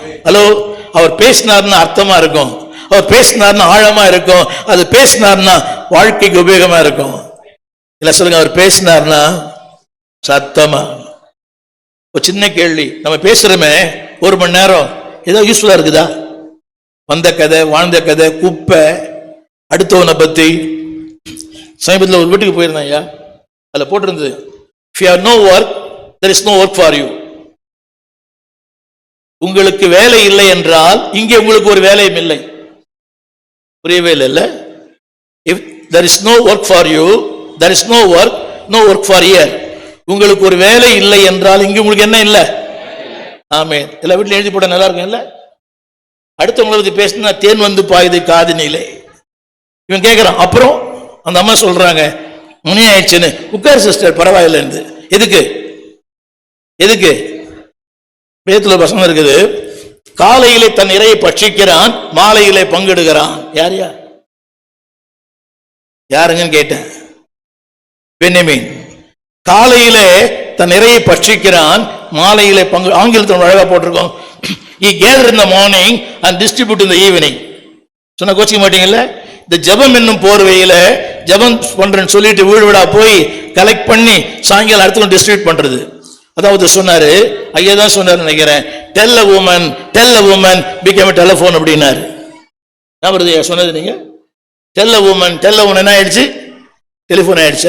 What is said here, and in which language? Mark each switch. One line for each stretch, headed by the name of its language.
Tamil: Hello, அவர் பேசினார்னா அர்த்தமா இருக்கும், அவர் பேசினார்னா ஆழமா இருக்கும், அது பேசினார்னா வாழ்க்கைக்கு உபயோகமா இருக்கும். இல்ல சொல்லுங்க, அவர் பேசினார்னா சத்தமா. ஒரு சின்ன கேள்வி, நம்ம பேசுறோமே 1 மணி நேரம், ஏதோ யூஸ்ஃபுல்லா இருக்குதா? வந்த கதை, வாழ்ந்த கதை, குப்பை, அடுத்தவனை பத்தி. சமீபத்தில் ஒரு வீட்டுக்கு போயிருந்தேன் ஐயா, அதுல போட்டிருந்தது,
English: if you have no work, there is no work for you.
Tamil: உங்களுக்கு வேலை இல்லை என்றால் இங்கே உங்களுக்கு ஒரு வேலையும் இல்லை. புரியவே இல்லை.
English: If there is no work for you, there is no work for here.
Tamil: உங்களுக்கு ஒரு வேலை இல்லை என்றால் இங்க உங்களுக்கு என்ன இல்லை? ஆமென். எல்லா வீட்லயும் எழுதி போட நல்லா இருக்கும் இல்ல? அடுத்தவங்களை பத்தி பேசினா தேன் வந்து பாயுது காதினிலே. இவன் கேட்கிறான். அப்புறம் அந்த அம்மா சொல்றாங்க, முனி ஆயிடுச்சுன்னு. உட்கார் சிஸ்டர், பரவாயில்ல. எதுக்கு எதுக்கு வேதத்துல வசனம் இருக்குது, காலையிலே தன் இரையை பட்சிக்கிறான், மாலையிலே பங்கிடுகிறான். யாருங்கன்னு கேட்டேன். பென்யமீன் காலையிலே தன் இரையை பட்சிக்கிறான், மாலையிலே பங்கு. ஆங்கிலத்தில் அழகா போட்டிருக்கோம்,
English: he gathered in the morning and distribute in the evening.
Tamil: சொன்ன கோச்சிக்க மாட்டீங்கல்ல? இந்த ஜெபம் என்னும் போர்வையில ஜெபம் பண்றேன்னு சொல்லிட்டு வீடு வீடா போய் கலெக்ட் பண்ணி சாயங்காலம் அடுத்து டிஸ்ட்ரிபியூட் பண்றது. அதாவது சொன்னாரு, ஐயா தான் சொன்னாரு நினைக்கிறேன்,
English: tell a woman became a telephone
Tamil: அப்படின்னாரு. நான் சொன்னது நீங்க
English: tell a woman
Tamil: என்ன ஆயிடுச்சு? டெலிபோன் ஆயிடுச்சு.